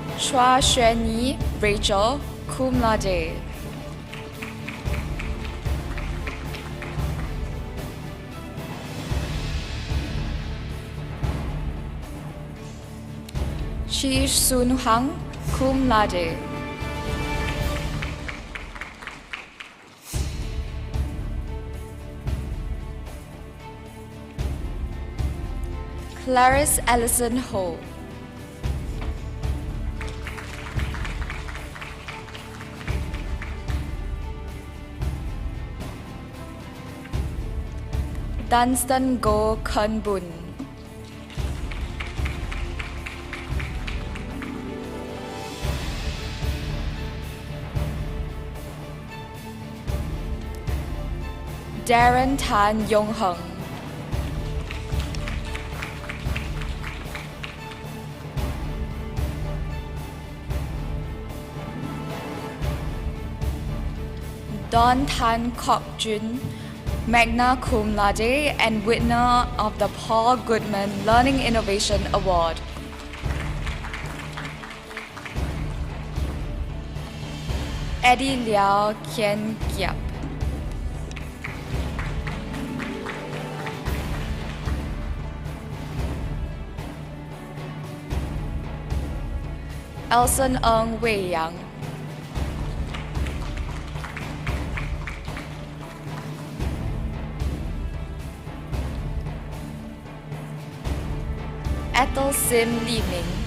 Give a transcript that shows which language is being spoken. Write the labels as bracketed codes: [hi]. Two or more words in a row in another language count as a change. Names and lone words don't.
[en] Chua Xuanyi Rachel, [la] cum laude. [en] Chee Sun Hang, [la] cum laude. [en] Clarice Ellison Ho. Dunstan Go Kun Bun. Darren Tan Yong Hung. Don Tan Kok Jun, [la] magna cum laude [en] and winner of the Paul Goodman Learning Innovation Award. Eddie Liao Kien Giap. Elson Ng Wei Yang. Ethel Sim Li Ming.